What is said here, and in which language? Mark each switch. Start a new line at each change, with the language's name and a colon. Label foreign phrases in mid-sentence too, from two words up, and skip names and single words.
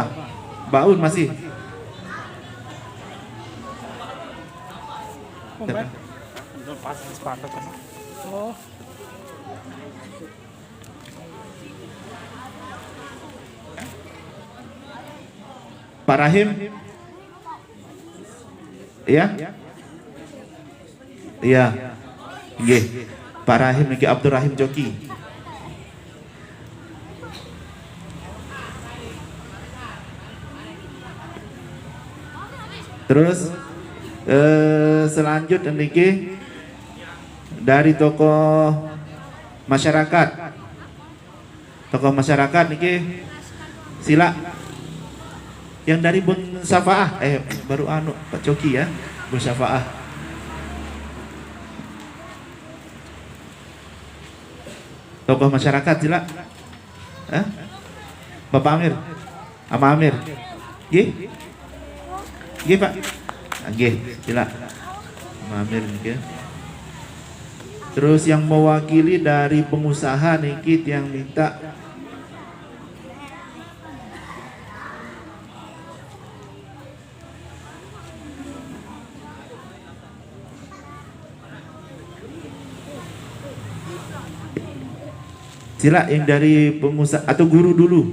Indonesian: Baun masih. Oh. Pak Rahim. Iya? Iya. Nggih. Pak Rahim niki Abdul Rahim Joki. Terus selanjutnya niki dari tokoh masyarakat. Tokoh masyarakat niki sila yang dari Bun Syafaah, baru Pak Coki ya, Bun Syafaah. Tokoh masyarakat sila. Bapak Amir, Ama Amir. Nggih? Nggih Pak. Nggih, sila. Ama Amir nggih. Terus yang mewakili dari pengusaha niki yang minta sila yang dari pengusaha atau guru dulu.